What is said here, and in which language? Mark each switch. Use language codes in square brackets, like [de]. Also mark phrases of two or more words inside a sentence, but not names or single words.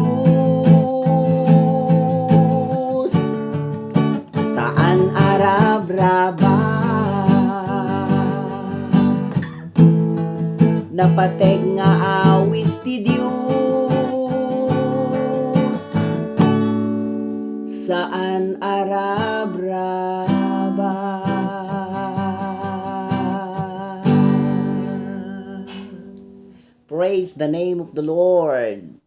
[ilo] Diyos, saan arab-raba, napatek nga awis ti Diyos, saan arab-raba. [en] Praise the name of the Lord.